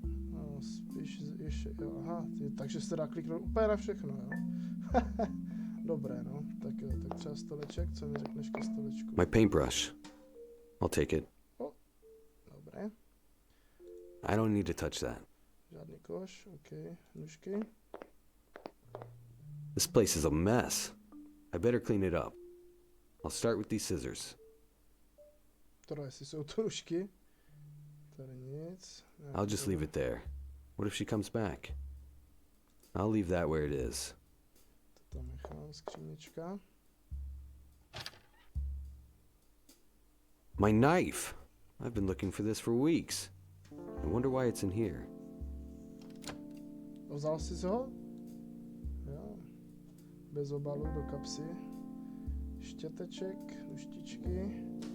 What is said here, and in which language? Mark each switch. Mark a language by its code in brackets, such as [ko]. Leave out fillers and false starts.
[cs] No, spíš ještě, jo, aha, takže se dá kliknout úplně na všechno, jo. Dobré, no, tak jo, tak třeba stoleček, co mi řekneš ke stolečku? [en] My paintbrush. I'll take it. [cs] Dobré. [en] I don't need to touch that. [cs] Žádný koš, ok, nůžky. [en] This place is a mess. I better clean it up. I'll start with these scissors. [cs] Tohle, jestli jsou to nůžky. Tady nic. [en] I'll just leave it there. What if she comes back? I'll leave that where it is. [cs] To tam nechám, skříněčka. [en] My knife! I've been looking for this for weeks. I wonder why it's in here. [cs] Vzal jsi ho? Jo. Bez obalu do kapsy. Štěteček, nůžtičky.